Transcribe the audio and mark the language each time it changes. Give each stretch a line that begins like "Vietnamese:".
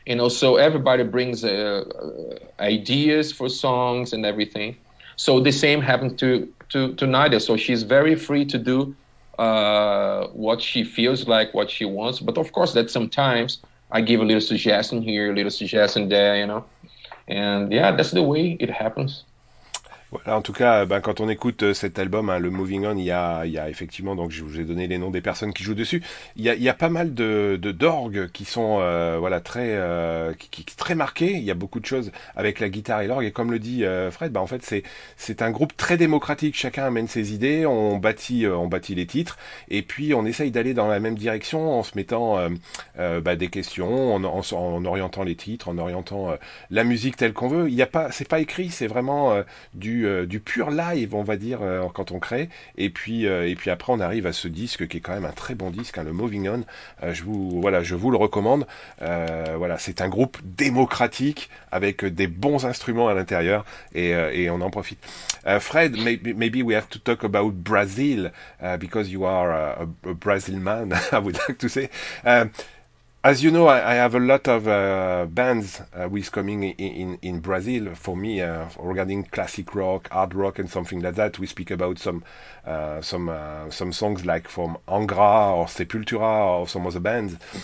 English: So everybody brings ideas for songs and everything. So the same happened to Nadja. So she's very free to do what she feels like, what she wants. But of course, that sometimes I give a little suggestion here, a little suggestion there, And yeah, that's the way it happens.
French: Voilà, en tout cas, quand on écoute cet album, le Moving On, il y a effectivement, donc je vous ai donné les noms des personnes qui jouent dessus. Il y a pas mal d'orgues qui sont très marqués. Il y a beaucoup de choses avec la guitare et l'orgue. Et comme le dit Fred, en fait c'est un groupe très démocratique. Chacun amène ses idées, on bâtit les titres, et puis on essaye d'aller dans la même direction en se mettant des questions, en orientant les titres, en orientant la musique telle qu'on veut. C'est pas écrit, c'est vraiment du pur live, on va dire, quand on crée, et puis après on arrive à ce disque qui est quand même un très bon disque, le Moving On. Je vous le recommande. C'est un groupe démocratique avec des bons instruments à l'intérieur, et on en profite.
English: Fred, maybe we have to talk about Brazil, because you are a Brazil man, I would like to say. As you know, I have a lot of bands with coming in Brazil for me regarding classic rock, hard rock, and something like that. We speak about some songs like from Angra or Sepultura or some other bands.